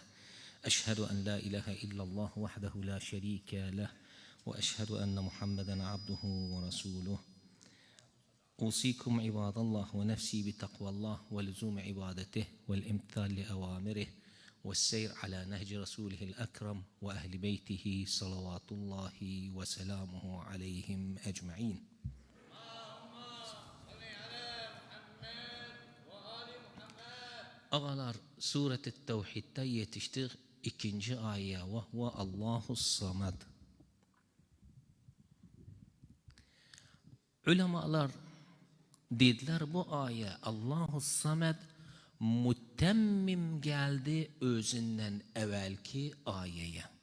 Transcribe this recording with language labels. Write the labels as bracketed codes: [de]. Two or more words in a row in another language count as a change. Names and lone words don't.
[ar] أشهد أن لا إله إلا الله وحده لا شريك له، وأشهد أن محمدا عبده ورسوله. أوصيكم عباد الله ونفسي بتقوى الله ولزوم عبادته والامتثال لأوامره والسير على نهج رسوله الأكرم وأهل بيته صلوات الله وسلامه عليهم أجمعين. [tr] Ağalar, Suret-i Tevhid'de yetiştik 2. ayet [ar] وهو الله الصمد. [tr] Ulemalar dediler bu ayet [ar] الله الصمد [tr] mütemmim geldi özünden evvelki ayeye.